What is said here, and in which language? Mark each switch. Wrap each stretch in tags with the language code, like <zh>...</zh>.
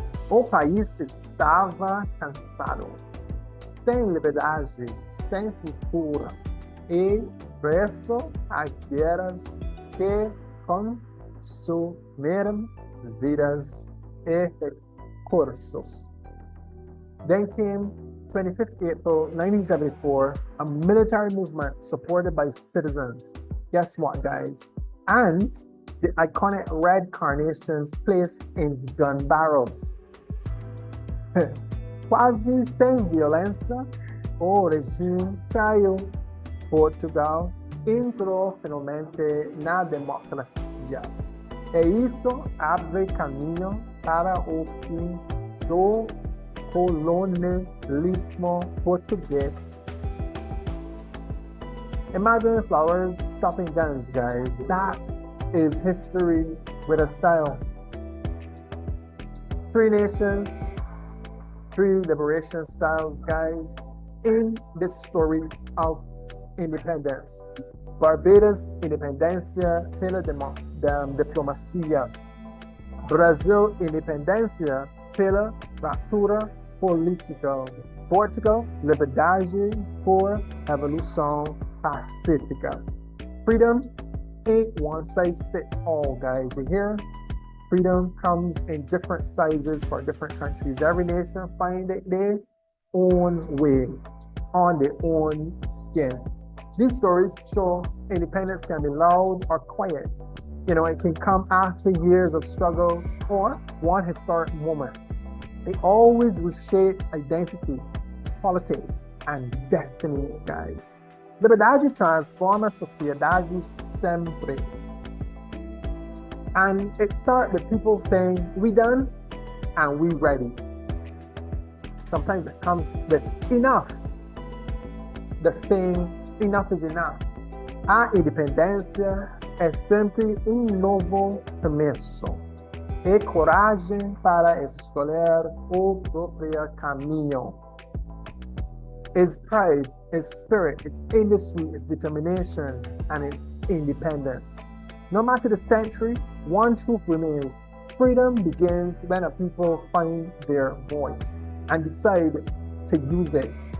<pt>O país estava cansado, sem liberdade, sem futuro, e preso a guerras que consumiram vidas e recursos.</pt> <en>Then came 25th April 1974, a military movement supported by citizens. Guess what, guys? And the iconic red carnations placed in gun barrels.</en> <pt>Quase sem violência, o regime caiu. Portugal entrou finalmente na democracia. E isso abre caminho para o fim do colonialismo português.</pt> <en>Imagine flowers stopping guns, guys. That is history with a style. 3 nations, 3 liberation styles, guys, in the story of independence.</en> <pt>Barbados, independência pela diplomacia. Brasil, independência pela fratura política. Portugal, liberdade por evolução pacífica.</pt> <en>Freedom ain't one size fits all, guys. You hear? Freedom comes in different sizes for different countries. Every nation finds their own way, on their own skin. These stories show independence can be loud or quiet. You know, it can come after years of struggle or one historic moment. It always reshapes identity, politics, and destinies, guys.</en> <pt>Liberdade transforma a sociedade sempre.</pt> <en>And it starts with people saying, we done and we ready. Sometimes it comes with enough. The saying, enough is enough.</en> <pt>A independência é sempre novo começo. E coragem para escolher o próprio caminho.</pt> <en>It's pride, it's spirit, it's industry, it's determination, and it's independence. No matter the century, one truth remains. Freedom begins when a people find their voice and decide to use it.</en>